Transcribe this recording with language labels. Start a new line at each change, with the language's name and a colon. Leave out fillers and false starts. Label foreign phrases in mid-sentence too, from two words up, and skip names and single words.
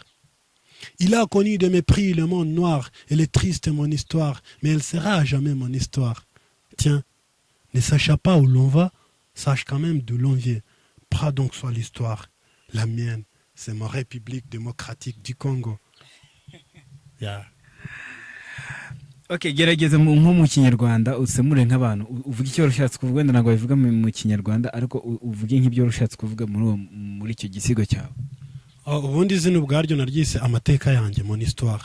French: Il a connu de mépris le monde noir, elle est triste mon histoire, mais elle sera à jamais mon histoire. Tiens, ne sache pas où l'on va, sache quand même d'où l'on vient. Pas donc soit l'histoire. La mienne, c'est ma République démocratique du Congo. Yeah.
Kinyarwanda: Okay, gerageza nko mu Kinyarwanda usemure nk'abantu uvuga icyo rushatse kuvuga wenda ntabwo bivuga mu Kinyarwanda ariko uvuge nk'ibyo rushatse kuvuga muri icyo gisigo cyawe. Ubundi izina ubwaryo naryise amateka yanjye
French: mon histoire.